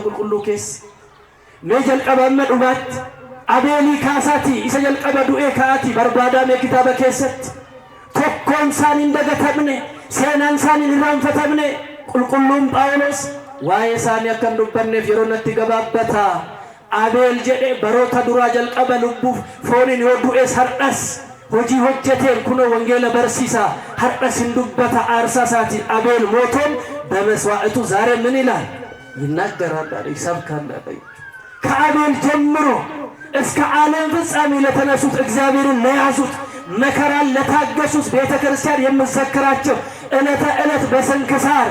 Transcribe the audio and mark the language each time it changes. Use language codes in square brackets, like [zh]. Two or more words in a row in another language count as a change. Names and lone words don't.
[om] qulqulluu keessa mee jalqaba amma dhumaatti abeelii kaasaati isa jalqaba du'ee kaa'ati barbaada mee kitaaba keessatti tokkoon isaan hin dagatamne seenaan isaan hin irraanfatamne qulqulluun Phaawulos waa'ee isaanii akka hin dubbanneef yeroo natti gabaabbata abeel jedhe baroota duraa jalqaba lubbuuf fooniin yoo du'es hardhas hojii hojjeteen kuno wangeela barsiisa hardhas hin dubbata aarsaa isaatiin abeel [am] mooቶን በመስዋዕቱ ዛሬ ምን ይላል ይናገራል ይሰብካል ከአቤል ጀምሮ እስከ ዓለም ፍጻሜ ለተነሱት እግዚአብሔርን ለያዙት መከራን ለታገሱት ቤተክርስቲያን የምትዘክራቸው ዕለተ ዕለት በስንክሳር